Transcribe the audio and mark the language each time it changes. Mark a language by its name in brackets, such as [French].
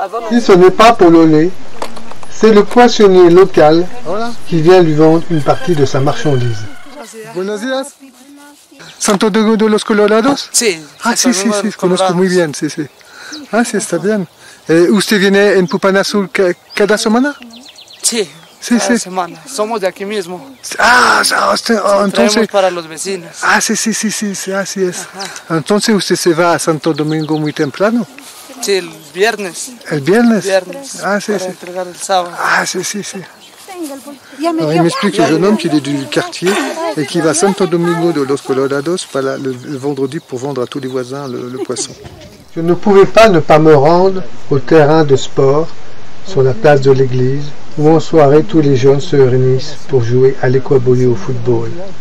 [French] Si ce n'est pas pour le lait, c'est le poissonnier local qui vient lui vendre une partie de sa marchandise. [Spanish] Buenos días. ¿Santo Domingo de los Colorados? Sí. Ah, sí, conozco muy bien, sí. Ah, sí, está bien. ¿Usted viene en Pupanazul cada semana? Sí, cada semana. Somos de aquí mismo. Ah, entonces... Traemos para los vecinos. Ah, sí, así es. Ajá. Entonces usted se va a Santo Domingo muy temprano. Sí, el viernes. ¿El viernes? Ah, sí, para entregar el sábado. Ah, sí. [French] Alors, il m'explique le jeune homme qu'il est du quartier et qui va à Santo Domingo de los Colorados le vendredi pour vendre à tous les voisins le poisson. Je ne pouvais pas ne pas me rendre au terrain de sport, sur la place de l'église, où en soirée tous les jeunes se réunissent pour jouer à l'équaboli au football.